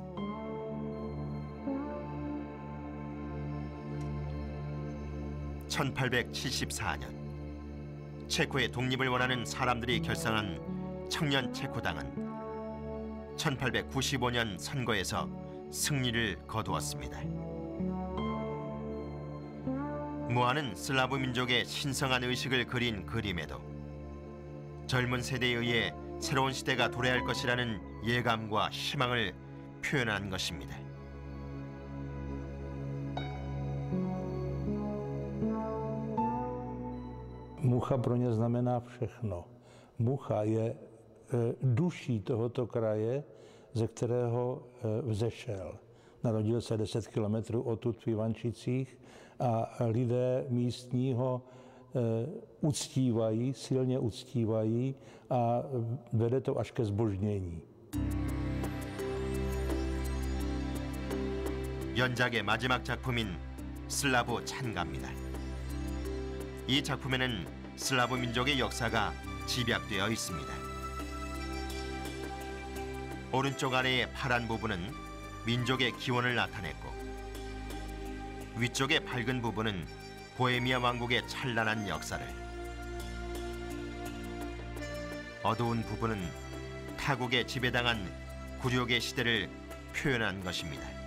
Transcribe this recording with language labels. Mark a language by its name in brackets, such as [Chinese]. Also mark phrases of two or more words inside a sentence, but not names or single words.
[Korean] (1874년) 체코의 독립을 원하는 사람들이 결성한 청년 체코당은 1895년 선거에서 승리를 거두었습니다. 무아는 슬라브 민족의 신성한 의식을 그린 그림에도 젊은 세대에 의해 새로운 시대가 도래할 것이라는 예감과 희망을 표현한 것입니다. [Czech] Mucha pro ně znamená všechno. Mucha je duší tohoto kraje, ze kterého vzešel. Narodil se 10 kilometrů odtud v Ivančicích a lidé místní ho uctívají, silně uctívají a vede to až ke zbožnění. [Korean] 연작의 마지막 작품인 슬라브 찬가입니다. 이 작품에는 슬라브 민족의 역사가 집약되어 있습니다. 오른쪽 아래의 파란 부분은 민족의 기원을 나타냈고 위쪽의 밝은 부분은 보헤미아 왕국의 찬란한 역사를, 어두운 부분은 타국에 지배당한 굴욕의 시대를 표현한 것입니다.